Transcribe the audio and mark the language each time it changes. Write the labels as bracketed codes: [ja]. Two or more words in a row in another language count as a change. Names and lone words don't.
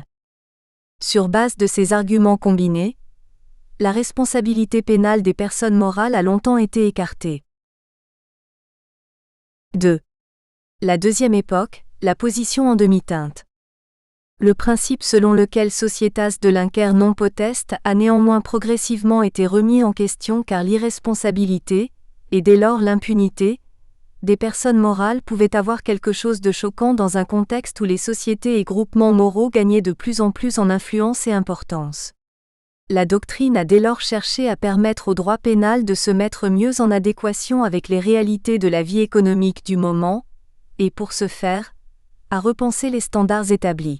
[fr] Sur base de ces arguments combinés, la responsabilité pénale des personnes morales a longtemps été écartée. 2. La deuxième époque, la position en demi-teinte. Le principe selon lequel [la] societas delinquere non potest [fr] a néanmoins progressivement été remis en question car l'irresponsabilité, et dès lors l'impunité, des personnes morales pouvaient avoir quelque chose de choquant dans un contexte où les sociétés et groupements moraux gagnaient de plus en plus en influence et importance. La doctrine a dès lors cherché à permettre au droit pénal de se mettre mieux en adéquation avec les réalités de la vie économique du moment, et pour ce faire, à repenser les standards établis.